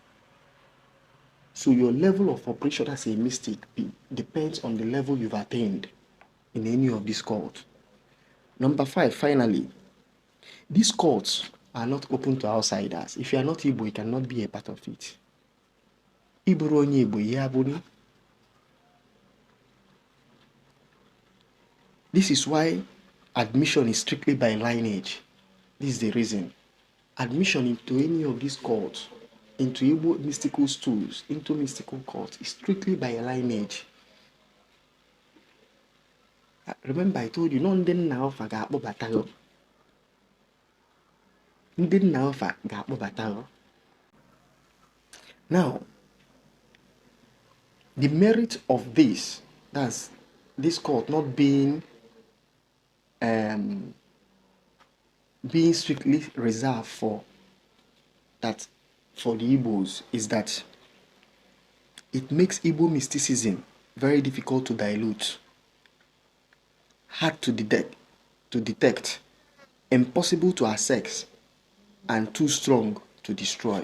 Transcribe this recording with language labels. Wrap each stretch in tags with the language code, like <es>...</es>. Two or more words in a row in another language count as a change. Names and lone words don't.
<en>So your level of operation as a mystic depends on the level you've attained in any of these cults. Number 5, finally, these cults are not open to outsiders. If you are not Igbo, you cannot be a part of it.</en> <ig>Iburu onye Igbo, yabuni.</ig> <en>This is why admission is strictly by lineage. This is the reason. Admission into any of these cults, into Igbo mystical stools, into mystical cults, is strictly by lineage. Remember, I told you,</en> <ig>no ndị nna ọfa ga-akpọbata gị. Ndị nna ọfa ga-akpọbata gị.</ig> <en>Now, the merit of this, that's this cult not being strictly reserved for the Igbos, is that it makes Igbo mysticism very difficult to dilute, hard to detect, impossible to access, and too strong to destroy.</en>